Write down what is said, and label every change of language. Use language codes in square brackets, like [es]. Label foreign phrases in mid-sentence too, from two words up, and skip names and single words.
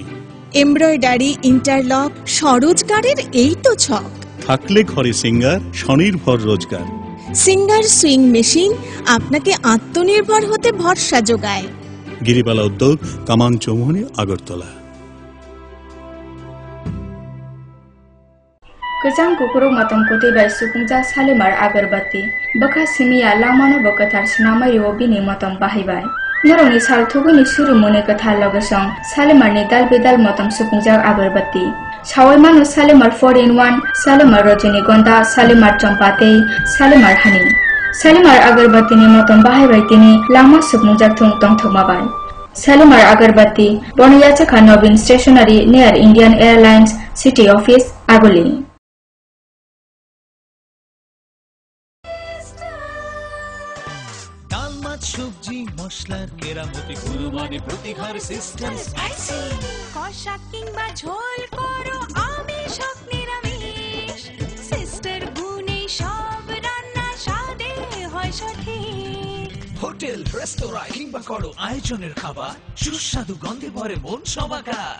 [bn] এমব্রয়ডারি, ইন্টারলক, স্বরোজগারের এই তো ছক। থাকলে ঘরে সিঙ্গার, স্বনির্ভর রোজগার। সিঙ্গার সুইং মেশিন আপনাকে আত্মনির্ভর হতে ভরসা যোগায়। গিরিবালা উদ্যোগ, কামান চৌমুহনী, আগরতলা। [trp] Kejang kukuruk matang kuti bai sukungja salimar agarbatti baka simiya lamano bakatar sinamai ro bini matang bahibai noroni sal thuguni suru mone kathar logesong salimar ni dal bedal matang sukungja agarbatti sawai manu salimar 4-in-1 salimar rajinigonda salimar champate salimar hani salimar agarbatti ni matang bahibai tini lama sukungja thung tong thokmabai salimar agarbatti Boniyacha Nobin Stationery near Indian Airlines City Office Agoli. [bn] সবজি মশলার কেরামতি গুণমানে প্রতিঘর সিস্টেম স্পাইসি কষা কিংবা ঝোল করো আমিষ হোক নিরামিষ সিস্টেম হোটেল রেস্তোরাঁ কিংবা করো আয়োজনের খাবার সুস্বাদু গন্ধে ভরে মন সমাকার।